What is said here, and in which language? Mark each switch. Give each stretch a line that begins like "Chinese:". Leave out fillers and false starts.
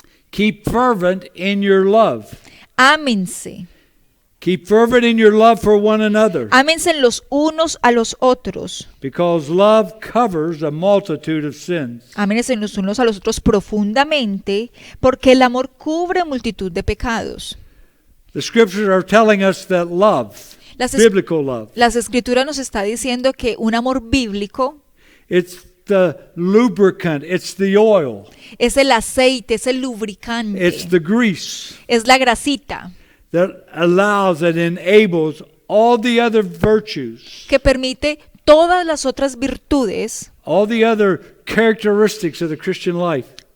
English: keep fervent in your love.
Spanish: ámense.
English: Keep fervent in your love for one another,
Spanish: Ámense los unos a los otros.
English: because love covers a multitude of sins.
Spanish: Ámense los unos a los otros profundamente, porque el amor cubre multitud de pecados.
English: The scriptures are telling us that love,
Spanish: Las, es-
English: biblical love,
Spanish: las escrituras nos está diciendo que un amor bíblico
English: it's the lubricant, it's the oil,
Spanish: es el aceite, es el lubricante,
English: it's the grease
Spanish: es la grasita
English: that allows and enables all the other virtues,
Spanish: que permite todas las otras virtudes,
English: all the other characteristics of the Christian life